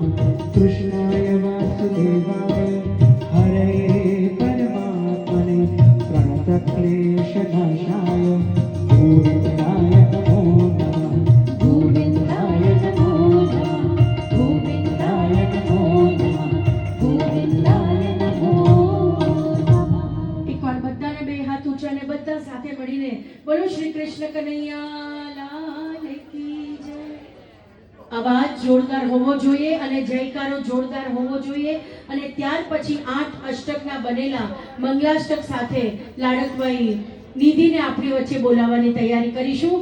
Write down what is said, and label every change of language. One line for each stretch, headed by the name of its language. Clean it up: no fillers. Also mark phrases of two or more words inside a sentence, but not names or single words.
Sanskrit: कृष्णाय वासुदेवाय हरे परमात्मने प्रणतक्लेशनाशाय गोविन्दाय नमो नमः. गोविन्दाय नमो नमः. गोविन्दाय नमो नमः. गोविन्दाय नमो नमः.
Gujarati: એકવાર બધાને બે હાથ ઊંચા ને બધા સાથે મળીને બોલો
Hindi: श्री कृष्ण कनैया लाल की जय.
Gujarati: અવાજ જોરદાર હોવો જોઈએ અને જયકારો જોરદાર હોવો જોઈએ. અને ત્યાર પછી 8 અષ્ટકના બનેલા મંગલાષ્ટક સાથે લાડકભાઈ નિધિને આપણી વચ્ચે બોલાવવાની તૈયારી કરીશું.